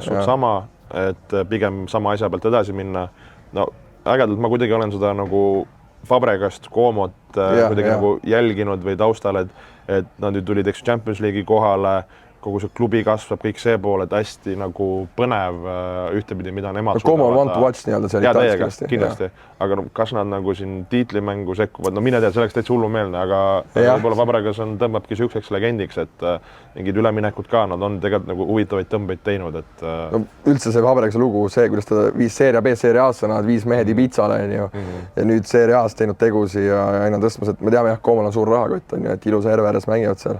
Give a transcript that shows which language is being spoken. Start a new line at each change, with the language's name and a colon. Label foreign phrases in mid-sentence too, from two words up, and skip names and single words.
Estonian: sama, et pigem sama asja pealt edasi minna. No ägedalt ma kuidagi olen seda nagu Fabregast, Comot kuidagi nagu jälginud või taustal, et nad nüüd tulid eks Champions League'i kohale, kogu see klubi kasvab, kõik see pool, et hästi nagu põnev ühtepidi, mida nemad Como on
English: one to watch
Estonian: nii-öelda seal Itaalias kindlasti, aga kas nad nagu siin tiitlimängu sekkuvad, no mine tea, see oleks täitsa hullumeelne, aga võib-olla Fabregas tõmbabki sihukeseks legendiks, et mingid üleminekud ka, nad on tegelikult nagu huvitavaid tõmbeid teinud, et no, üldse see Fabregase lugu, see, kuidas ta viis Serie B, Serie A-sse, nad viis mehed Ibizale ja nüüd Serie A-s teinud tegusi ja aina tõstmas, et me teame jah, Comol on suur rahakott, on ju, et ilusa järve ääres mängivad seal.